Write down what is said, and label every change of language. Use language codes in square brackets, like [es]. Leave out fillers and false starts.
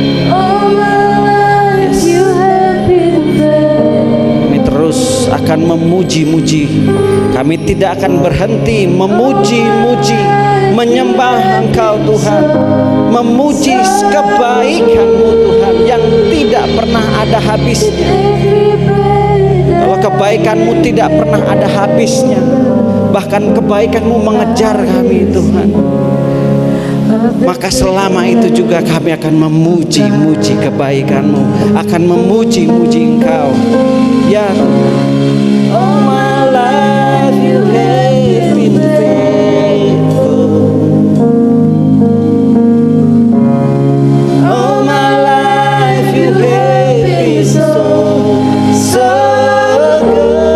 [en] All my life you have been faithful. [id] kami terus akan memuji-muji. Kami tidak akan berhenti memuji-muji, menyembah Engkau Tuhan, memuji kebaikan-Mu Tuhan yang tidak pernah ada habisnya. Bahwa kebaikan-Mu tidak pernah ada habisnya. Bahkan kebaikan-Mu mengejar kami Tuhan. Maka selama itu juga kami akan memuji-muji kebaikan-Mu, akan memuji-muji Engkau. [en] Ya all my life you have been faithful. All my life you have been so good.